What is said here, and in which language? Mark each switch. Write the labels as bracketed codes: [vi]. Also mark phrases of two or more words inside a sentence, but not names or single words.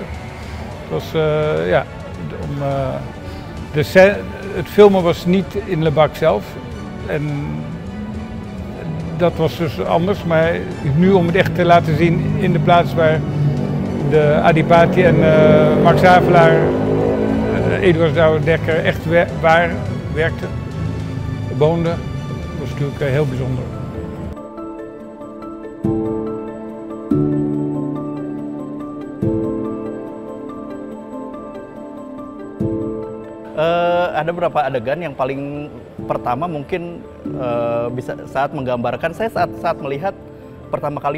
[nl] Het was, ja, het filmen was niet in Lebak zelf en dat was dus anders, maar nu om het echt te laten zien in de plaats waar de Adipati en Max Havelaar, Eduard Douwe-Dekker echt werkten, woonden, was natuurlijk heel bijzonder. [id] Ada beberapa adegan yang paling pertama mungkin bisa saat menggambarkan, saya saat melihat pertama kali